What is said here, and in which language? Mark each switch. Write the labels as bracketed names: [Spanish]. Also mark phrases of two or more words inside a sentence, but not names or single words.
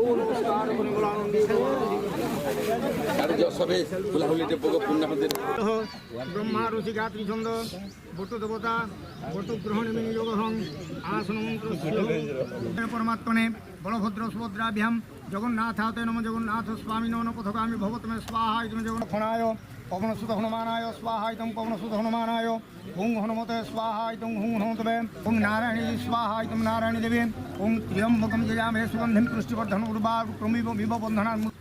[Sanskrit] ব্রহ্মা ঋষি গাত্রী ছন্দ বটু দেবতা বটু গ্রহণ বিনিয়োগ হং আসন মন্ত্র পরমাত্মনে বলভদ্র সুভদ্রাভ্যাম জগন্নাথাতে নম জগন্নাথ স্বামী নম পথগামী ভবতমে স্বাহা ইতমে জগন্নাথনায় পবনসুত হনুমানায় স্বাহা ইতম পবনসুত হনুমানায় হুং হনুমতে স্বাহা ইতম হুং হনুমতে হুং নারায়ণী স্বাহা ইতম নারায়ণী দেবী হুং ত্র্যম্বকম যজামহে সুগন্ধিম পুষ্টিবর্ধন উর্বার ক্রমিব বিব বন্ধনান